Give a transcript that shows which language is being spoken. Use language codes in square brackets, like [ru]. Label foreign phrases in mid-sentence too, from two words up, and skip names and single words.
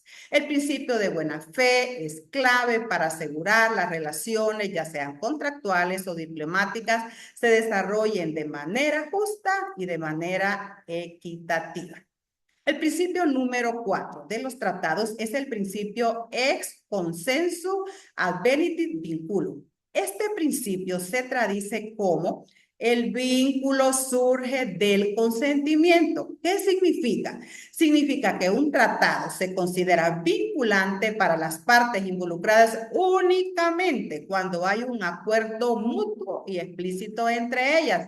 [es] El principio de buena fe es clave para asegurar las relaciones, ya sean contractuales o diplomáticas, se desarrollen de manera justa y de manera equitativa. El principio número 4 de los tratados es el principio [la] ex consensu advenitit vinculum. [es] Este principio se traduce como el vínculo surge del consentimiento. ¿Qué significa? Significa que un tratado se considera vinculante para las partes involucradas únicamente cuando hay un acuerdo mutuo y explícito entre ellas.